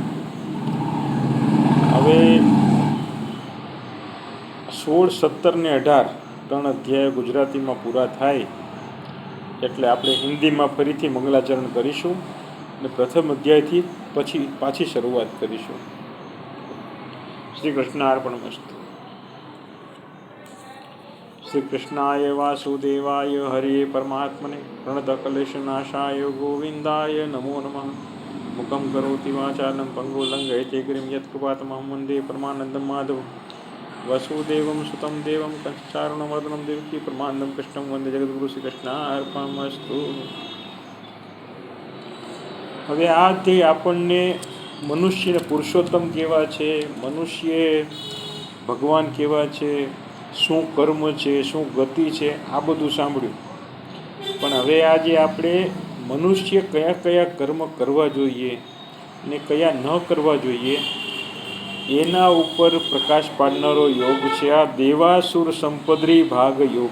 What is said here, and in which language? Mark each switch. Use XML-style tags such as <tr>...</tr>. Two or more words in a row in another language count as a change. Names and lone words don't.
<gu>હવે 16, 17 ને 18 3 અધ્યાય ગુજરાતીમાં પૂરા થાય એટલે આપણે હિન્દીમાં ફરીથી મંગલાચરણ કરીશું અને પ્રથમ અધ્યાયથી પછી પાછી શરૂઆત કરીશું.</gu> <sa>श्री कृष्णार्पणमस्तु. श्री कृष्णाय वासुदेवाय हरे परमात्मने પ્रणतकलेशनाशाय गोविन्दाय नमो नमः. मुखं करोति वाचालं पङ्गुलङ्घयते गिरिं यत्कृपातमहं वन्दे परमानन्दं माधवं वसुदेवं सुतं देवं कंसचारुणमर्दनं देवकी परमानन्दं कृष्णं वन्दे जगद्गुरु श्री कृष्णार्पणमस्तु.</sa> <gu>હવે આ તે આપણને મનુષ્યને પુરુષોત્તમ કેવા છે, મનુષ્ય ભગવાન કેવા છે, શું કર્મ છે, શું ગતિ છે, આ બધું સાંભળ્યું. પણ હવે આજે આપણે મનુષ્ય કયા કયા કર્મ કરવા જોઈએ ને કયા ન કરવા જોઈએ એના ઉપર પ્રકાશ પાડનારો યોગ છે આ દેવાસુર સંપદ્રી ભાગ યોગ.</gu>